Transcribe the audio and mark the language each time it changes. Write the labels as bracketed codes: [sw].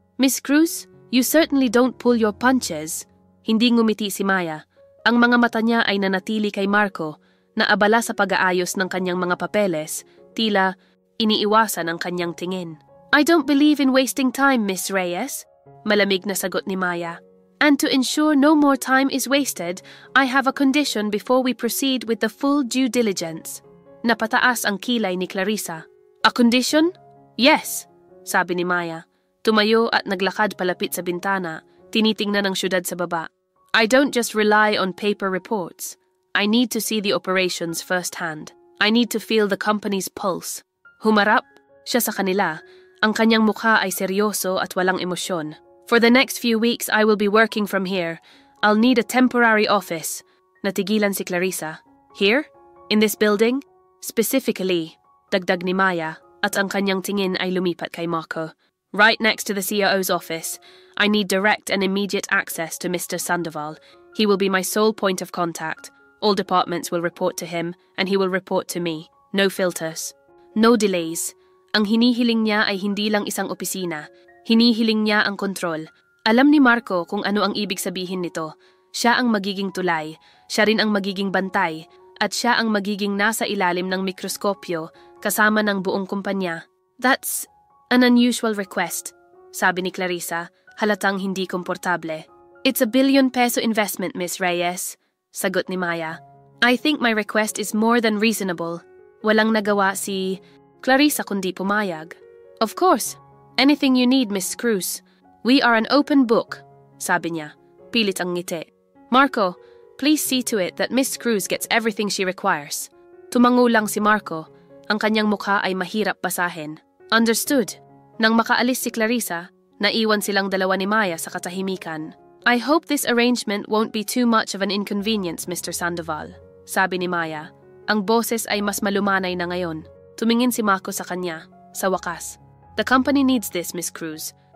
[en] Miss Cruz, you certainly don't pull your punches. [tl] Hindi ngumiti si Maya. Ang mga mata niya ay nanatili kay Marco, na abala sa pag-aayos ng kanyang mga papeles, tila iniiwasan ang kanyang tingin. [en] I don't believe in wasting time, Miss Reyes. [tl] Malamig na sagot ni Maya. [en] And to ensure no more time is wasted, I have a condition before we proceed with the full due diligence. [tl] Napataas ang kilay ni Clarissa. [en] A condition? Yes, [tl] sabi ni Maya. Tumayo at naglakad palapit sa bintana, tinitingnan ang syudad sa baba. [en] I don't just rely on paper reports. I need to see the operations firsthand. I need to feel the company's pulse. [tl] Humarap siya sa kanila. Ang kanyang mukha ay seryoso at walang emosyon. [en] For the next few weeks, I will be working from here. I'll need a temporary office. [tl] Natigilan si Clarissa. [en] Here? In this building? [tl] Specifically, dagdag ni Maya, at ang kanyang tingin ay lumipat kay Marco. [en] Right next to the CEO's office. I need direct and immediate access to Mr. Sandoval. He will be my sole point of contact. All departments will report to him, and he will report to me. No filters. No delays. [tl] Ang hinihiling niya ay hindi lang isang opisina. Hinihiling niya ang kontrol. Alam ni Marco kung ano ang ibig sabihin nito. Siya ang magiging tulay, siya rin ang magiging bantay, at siya ang magiging nasa ilalim ng mikroskopyo kasama ng buong kumpanya. [en] That's an unusual request, [tl] sabi ni Clarissa, halatang hindi komportable. [en] It's a ₱1 billion investment, Miss Reyes, [tl] sagot ni Maya. [en] I think my request is more than reasonable. [tl] Walang nagawa si Clarissa kundi pumayag. [en] Of course, anything you need, Miss Cruz. We are an open book, [tl] sabi niya. Pilit ang ngiti. [en] Marco, please see to it that Miss Cruz gets everything she requires. [tl] Tumango lang si Marco. Ang kanyang mukha ay mahirap basahin. Understood. Nang makaalis si Clarissa, naiwan silang dalawa ni Maya sa katahimikan. [en] I hope this arrangement won't be too much of an inconvenience, Mr. [tl] Sandoval, sabi ni Maya. Ang boses ay mas malumanay na ngayon. Tumingin si Marco sa kanya. Sa wakas. [en] The company needs this, Miss Cruz.